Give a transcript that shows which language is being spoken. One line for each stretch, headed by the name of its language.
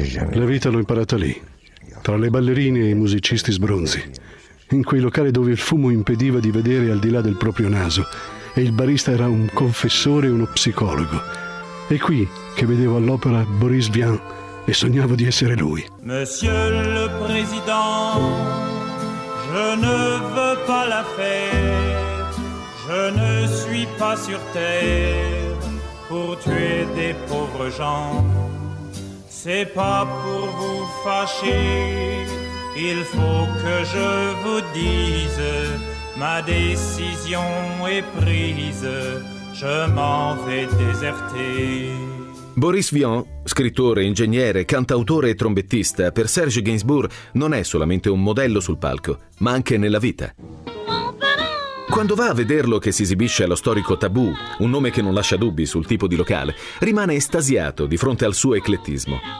Italian: La vita l'ho imparata lì, tra le ballerine e i musicisti sbronzi, in quei locali dove il fumo impediva di vedere al di là del proprio naso e il barista era un confessore e uno psicologo. È qui che vedevo all'opera Boris Vian e sognavo di essere lui.
French: Monsieur le président, je ne veux pas la fête. Je ne suis pas sur terre pour tuer des pauvres gens. C'est pas pour vous fâcher, il faut que je vous dise. Ma décision est prise, je m'en vais déserter.
Italian: Boris Vian, scrittore, ingegnere, cantautore e trombettista, per Serge Gainsbourg non è solamente un modello sul palco, ma anche nella vita. Quando va a vederlo che si esibisce allo storico Tabù, un nome che non lascia dubbi sul tipo di locale, rimane estasiato di fronte al suo eclettismo.